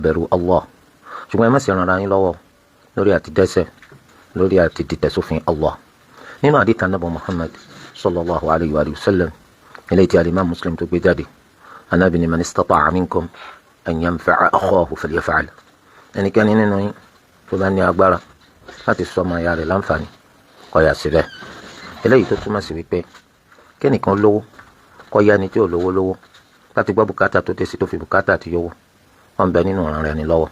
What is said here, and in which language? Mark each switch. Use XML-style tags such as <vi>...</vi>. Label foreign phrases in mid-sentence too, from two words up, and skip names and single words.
<yo>bẹ̀rù Allah ṣùgbọ́n ẹ má ṣe ràn yín lọ́wọ́ lórí àti dẹ́ṣẹ̀ lórí àti dìtẹ̀ sófin Allah. nínú àdìtà nàbọ̀ Muhammad</yo> <ar>صلى الله عليه وسلم</ar> <yo>eléyìí tí alimam Muslim tó gbé jáde Ànábì ní</yo> <ar>من استطاع منكم أن ينفع أخاه فليفعل.</ar> <yo>ẹnikẹ́ni nínú yín tó bá ní agbára láti sọ ọmọ ìyá rẹ̀ láǹfààní kó yá síbẹ̀. eléyìí tó túmọ̀ sí wípé kẹ́nìkan lówó kó yá ẹni tí ò lówó lówó láti gbọ́ bùkátà tó dé sí tó fi bùkátà àti yówó wọn bẹ nínú ọ̀ràn rẹ̀ ní lọ́wọ́.</yo>